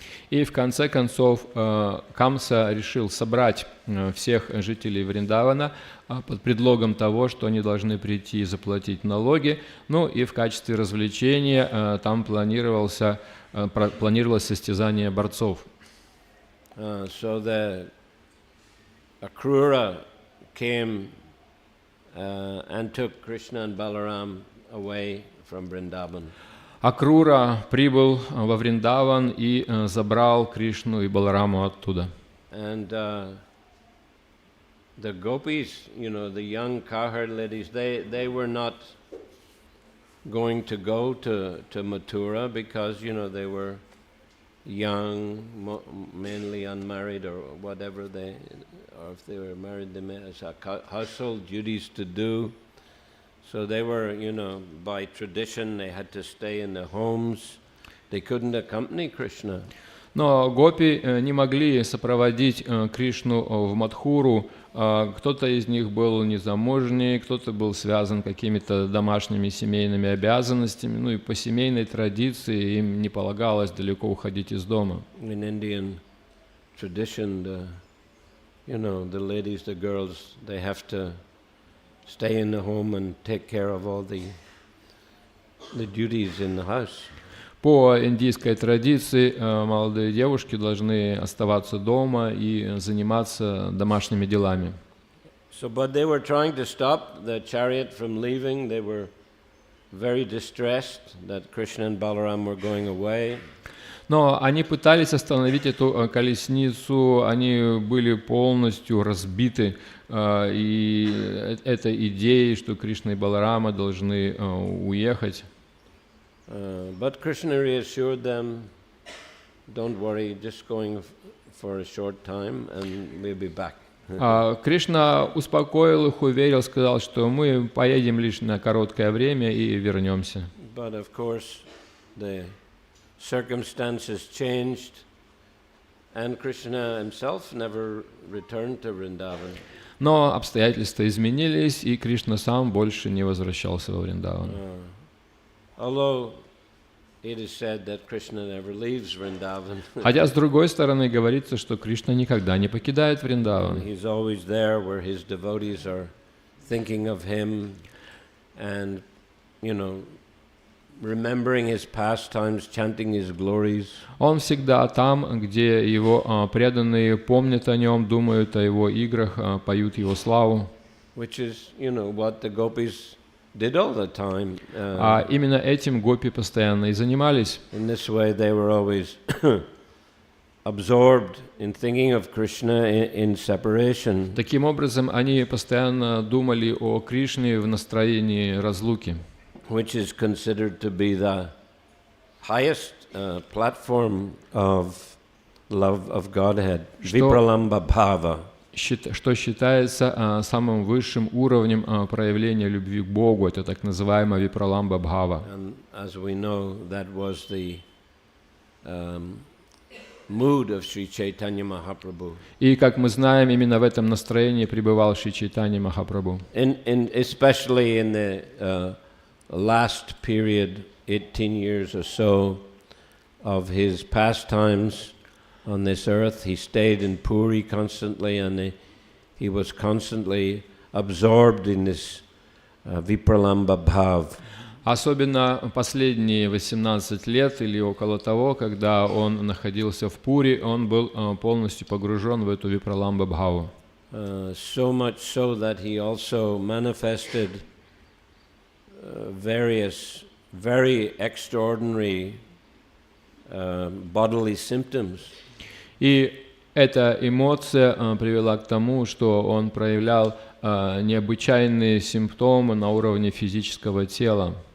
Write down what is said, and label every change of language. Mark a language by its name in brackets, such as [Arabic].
[Russian] И в конце концов Камса решил собрать всех жителей Вриндавана под предлогом того, что они должны прийти и заплатить налоги. Ну и в качестве развлечения там планировалось состязание борцов. [English] So the Akrura came and took Krishna and Balaram away from Vrindavan. [Russian] Акрура прибыл во Вриндаван и забрал Кришну и Балараму оттуда. [English] And the gopis, the young cowherd ladies, they were not going to go to Mathura because, they were young, mainly unmarried or whatever, or if they were married, they had household duties to do. So they were, by tradition, they had to stay in their homes. They couldn't accompany Krishna. [Russian] Но гопи не могли сопроводить Кришну в Мадхуру. Кто-то из них был незамужний, кто-то был связан какими-то домашними семейными обязанностями. Ну и по семейной традиции им не полагалось далеко уходить из дома. [English] In Indian tradition, the ladies, the girls, they have to stay in the home and take care of all the duties in the house. [Russian] По индийской традиции молодые девушки должны оставаться дома и заниматься домашними делами. [English] So, but they were trying to stop the chariot from leaving. They were very distressed that Krishna and Balaram were going away. [Russian] Но они пытались остановить эту колесницу, они были полностью разбиты и этой идеей, что Кришна и Баларама должны уехать. [English] But Krishna reassured them, don't worry, just going for a short time and we'll be back. [Russian] Кришна успокоил их, уверил, сказал, что мы поедем лишь на короткое время и вернемся. [English] But of course, the circumstances changed, and Krishna himself never returned to Vrindavan. [Russian] Но обстоятельства изменились, и Кришна сам больше не возвращался во Вриндаван. [English] Although it is said that Krishna never leaves Vrindavan. [Russian] Хотя, с другой стороны, говорится, что Кришна никогда не покидает Вриндаван. [English] He's always there where his devotees are thinking of him and, remembering his pastimes, chanting his glories. [Russian] Он всегда там, где его преданные помнят о нем, думают о его играх, поют его славу. [English] Which is, what the gopis did all the time. [Russian] А именно этим гопи постоянно и занимались. [English] In this way they were always absorbed in thinking of Krishna in separation. [Russian] Таким образом, они постоянно думали о Кришне в настроении разлуки. [English] Which is considered to be the highest platform of love of Godhead, Vipralamba Bhava. [Russian] Что считается самым высшим уровнем проявления любви к Богу, это так называемая Випраламба Бхава. [English] And as we know, that was the mood of Sri Chaitanya Mahaprabhu. [Russian] И, как мы знаем, именно в этом настроении пребывал Шри Чайтанья Махапрабху. [English] Especially in the last period, 18 years or so, of his pastimes on this earth, he stayed in Puri constantly, and he was constantly absorbed in this vipralamba bhav. [Russian] Особенно последние 18 лет или около того, когда он находился в Пури, он был полностью погружен в эту випраламба бхаву. [English] So much so that he also manifested various very extraordinary bodily symptoms. [Russian] И эта эмоция привела к тому, что он проявлял необычайные симптомы на уровне физического тела.